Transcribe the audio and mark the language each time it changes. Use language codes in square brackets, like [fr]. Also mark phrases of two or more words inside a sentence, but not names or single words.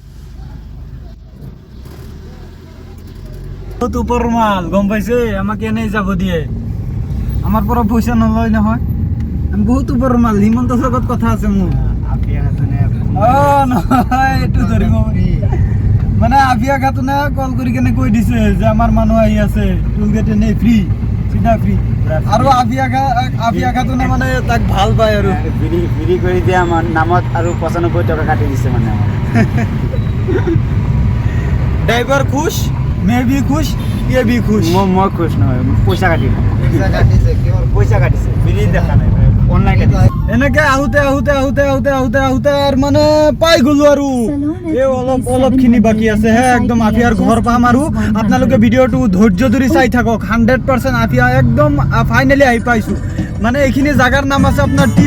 [as] বহুত ওপৰ মাল গম পাইছে আমাক এনেই যাব দিয়ে আমাৰ পৰা পইচা নলয় নহয় আমি বহুত ওপৰ মাল হিমন্তৰ লগত কথা আছে মোৰ নহয় এইটো ধৰিব মানে আফিয়া খাতুনে কল কৰি কেনে কৈ দিছে যে আমাৰ মানুহ আহি আছে টোলগেট এনেই ফ্ৰী চিধা ফ্ৰী আৰু আফিয়া খাতুনে মানে তাক ভাল পায় আৰু ফ্ৰী কৰি দিয়ে আমাৰ নামত আৰু 95 টকা কাটি দিছে মানে [hi] ड्राइवर खुश मैं भी खुश ये भी खुश [as] মই খুশ নহয় পইচা কাটিছে ফ্ৰী দেখা নাই অনলাইন কাটিছে এনেকে আহোঁতে আৰু মানে পাই গ'লো আৰু এই অলপ খিনি বাকী আছে হে একদম আফিয়াৰ ঘৰ পাম আৰু আপোনালোকে ভিডিঅ'টো ধৈৰ্য ধৰি চাই থাকক 100% আফিয়া একদম ফাইনেলি আহি পাইছোঁ মানে এইখিনি জাগাৰ নাম আছে আপোনাৰ